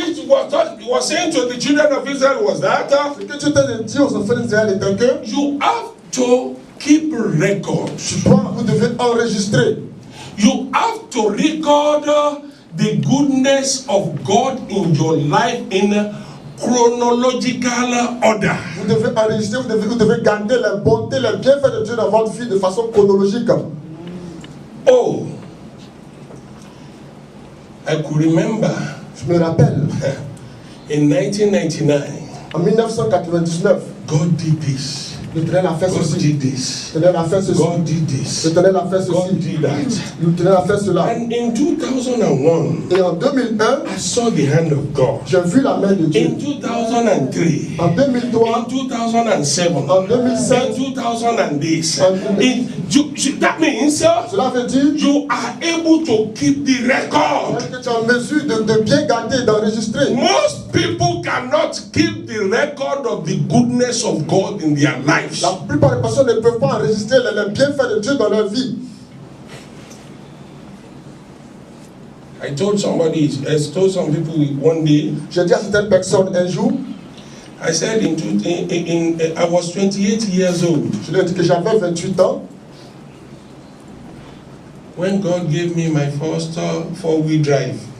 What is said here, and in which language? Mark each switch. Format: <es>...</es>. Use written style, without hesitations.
<en>What God was saying to the children of Israel was that</en> <fr>Ce que Dieu t'a dit aux enfants d'Israël était que</fr> <en>you have to keep record.</en> <fr>vous devez enregistrer.</fr> <en>You have to record the goodness of God in your life in chronological order.</en> <fr>Vous devez enregistrer, vous devez garder les bontés, les bienfaits de Dieu dans votre vie de façon chronologique.</fr> <en>Oh, I could remember</en> <fr>Je me rappelle,</fr> <en>in 1999,</en> <fr>en 1999,</fr> <en>God did this.</en> <fr>l'Éternel a fait</fr> <en>God</en> <fr>ceci.</fr> <en>did this.</en> <fr>L'Éternel a fait ceci.</fr> <en>God did this.</en> <fr>L'Éternel a fait</fr> <en>God</en> <fr>ceci.</fr> <en>did that.</en> <fr>L'Éternel a fait cela.</fr> <en>And in 2001,</en> <fr>Et en 2001,</fr> <en>I saw the hand of God.</en> <fr>j'ai vu la main de Dieu.</fr> <en>In 2003,</en> <fr>En 2003,</fr> <en>in 2007,</en> <fr>en 2007,</fr> <en>in 2010,</en> <fr>En</fr> <en>that means</en> <fr>cela veut dire</fr> <en>you are able to keep the record.</en> <fr>que tu es en mesure de bien garder, d'enregistrer.</fr> <en>Most people cannot keep the record of the goodness of God in their lives.</en> <fr>La plupart des personnes ne peuvent pas enregistrer les bienfaits de Dieu dans leur vie.</fr> <en>I told some people one day,</en> <fr>J'ai dit à certaines personnes un jour,</fr> <en>I said I was 28 years old</en> <fr>je leur ai dit que j'avais 28 ans.</fr> <en>when God gave me my first four-wheel drive.</en>